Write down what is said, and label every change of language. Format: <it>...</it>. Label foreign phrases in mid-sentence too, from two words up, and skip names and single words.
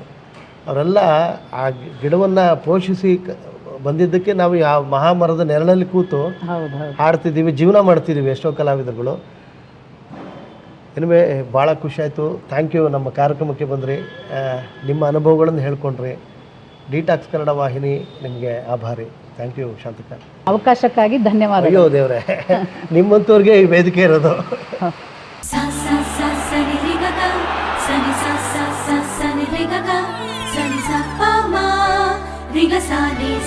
<kn>ಅವರೆಲ್ಲ ಆ ಗಿಡವನ್ನು ಪೋಷಿಸಿ ಬಂದಿದ್ದಕ್ಕೆ ನಾವು ಯಾವ ಮಹಾಮರದ ನೆರಳಲ್ಲಿ ಕೂತು ಹಾಡ್ತಿದ್ದೀವಿ, ಜೀವನ ಮಾಡ್ತಿದ್ದೀವಿ ಎಷ್ಟೋ ಕಲಾವಿದರುಗಳು. ಇನ್ವೇ ಭಾಳ ಖುಷಿ ಆಯಿತು.</kn> <en>thank you.</en> <kn>ನಮ್ಮ ಕಾರ್ಯಕ್ರಮಕ್ಕೆ ಬಂದ್ರಿ, ನಿಮ್ಮ ಅನುಭವಗಳನ್ನು ಹೇಳ್ಕೊಂಡ್ರಿ. ಡಿಟಾಕ್ಸ್ ಕನ್ನಡ ವಾಹಿನಿ ನಿಮಗೆ ಆಭಾರಿ.</kn> <en>thank you</en> <kn>ಶಾಂತಕ. ಅವಕಾಶಕ್ಕಾಗಿ ಧನ್ಯವಾದ. ಅಯ್ಯೋ ದೇವ್ರೆ, ನಿಮ್ಮಂಥವ್ರಿಗೆ ಈ ವೇದಿಕೆ ಇರೋದು. sa sa sa sa ni ri ga ga sa ni sa sa sa sa ni ri ga ga sa ni sa pa ma ri ga sa ni</kn>